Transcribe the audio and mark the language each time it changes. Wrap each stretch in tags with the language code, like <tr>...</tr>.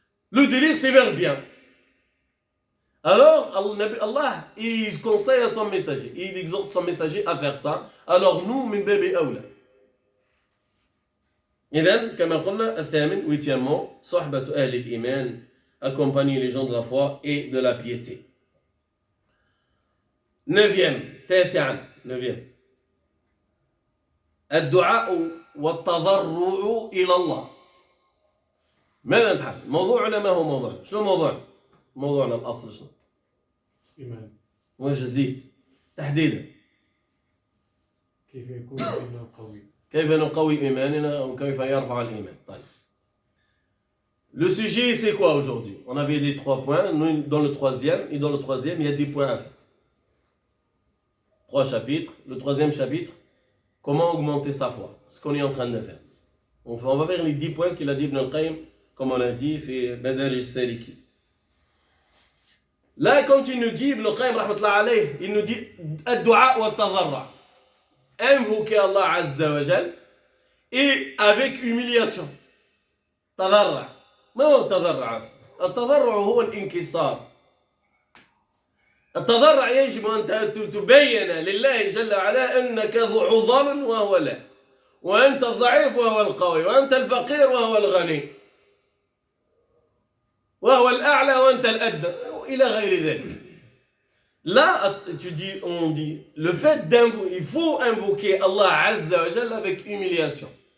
<fr>Le délire, c'est vers le bien. Alors, Allah, il conseille à son messager, il exhorte son messager à faire ça. Alors nous,</fr> <ar>min babi awla. إذن كما قلنا الثامن</ar> <fr>huitièmement</fr> <ar>صحبة أهل الإيمان,</ar> <fr>accompagner les gens de la foi et de la piété. Neuvième, neuvième</fr> <ar>الدعاء والتضرع إلى الله. ماذا نتحدث؟ موضوعنا ما هو موضوعنا؟ شنو موضوعنا الأصل شنو؟ إيمان. وش زيد تحديدا؟ كيف يكون الإيمان قوي؟ كيف نقوي إيماننا وكيف يرفع الإيمان. طيب.</ar> <fr>Le sujet c'est quoi aujourd'hui? On avait les 3 points, nous dans le troisième, et dans le troisième il y a 10 points à faire. 3 chapitres. Le troisième chapitre, comment augmenter sa foi? Ce qu'on est en train de faire. On va vers les 10 points qu'il a dit Ibn al-Qayyim, comme on a dit, في مدارج السالكين. Là, quand il nous dit, Ibn al-Qayyim, rahmatullah alayh, il nous dit</fr> <ar>الدعاء والتضرع.</ar> <fr>Invoquer Allah Azza wa Jal et avec humiliation.</fr> <ar>تضرع. ما هو التضرع؟ التضرع هو الانكسار. التضرع يجب أن تبين لله جل وعلا أنك ذو عذر وهو لا، وأنت الضعيف وهو القوي، وأنت الفقير وهو الغني، وهو الأعلى وأنت الأدنى، إلى غير ذلك.</ar> <fr>Là, on dit, le fait d'invoquer, il faut invoquer Allah Azza wa Jalla avec humiliation.</fr>